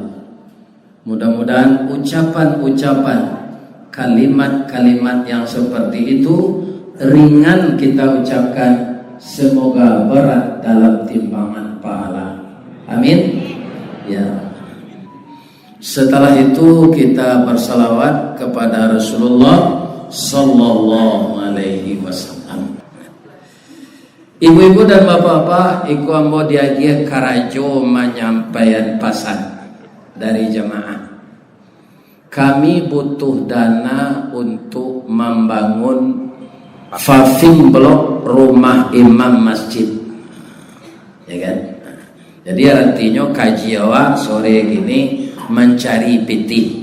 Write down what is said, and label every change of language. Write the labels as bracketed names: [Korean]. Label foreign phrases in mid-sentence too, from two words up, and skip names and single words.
[Indonesian] Mudah-mudahan ucapan-ucapan, kalimat-kalimat yang seperti itu ringan kita ucapkan, semoga berat dalam timbangan pahala. Amin. Ya. Setelah itu kita bersalawat kepada Rasulullah [Arabic] صلى الله عليه وسلم. [Indonesian] Ibu-ibu dan bapak-bapak, [Minangkabau] iku ambo diagia karajo [Indonesian] menyampaikan pesan dari jemaah. Kami butuh dana untuk membangun Fafing blok rumah imam masjid, ya kan? Jadi artinya kaji awak sore gini mencari piti.